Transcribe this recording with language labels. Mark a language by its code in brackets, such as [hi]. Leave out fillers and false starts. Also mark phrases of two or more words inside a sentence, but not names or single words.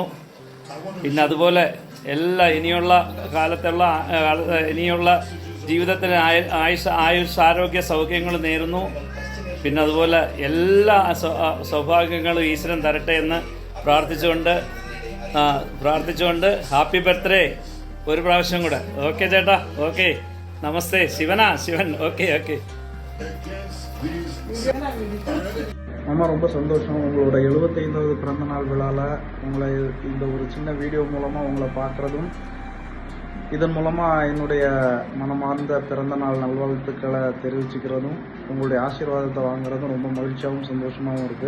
[ml] പിന്നെ അതുപോലെ ഇനിയുള്ള കാലത്തുള്ള ഇനിയുള്ള ജീവിതത്തിന് ആയുഷ് ആരോഗ്യ സൗഖ്യങ്ങൾ നേരുന്നു. പിന്നെ അതുപോലെ എല്ലാ സൗഭാഗ്യങ്ങളും ഈശ്വരൻ തരട്ടെ എന്ന് പ്രാർത്ഥിച്ചുകൊണ്ട് [en] happy birthday [ml] ഒരു പ്രാവശ്യം കൂടെ. ഓക്കെ ചേട്ടാ, ഓക്കെ, നമസ്തേ. ശിവൻ. [ta] ஓகே. மாமா, ரொம்ப சந்தோஷம். உங்களோட 75வது பிறந்த நாள் விழாவில் உங்களை இந்த ஒரு சின்ன வீடியோ மூலமாக உங்களை பார்க்குறதும், இதன் மூலமாக என்னுடைய மனமார்ந்த பிறந்த நாள் நல்வாழ்த்துக்களை தெரிவிச்சுக்கிறதும், உங்களுடைய ஆசீர்வாதத்தை வாங்குறதும் ரொம்ப மகிழ்ச்சியாகவும் சந்தோஷமாகவும் இருக்குது.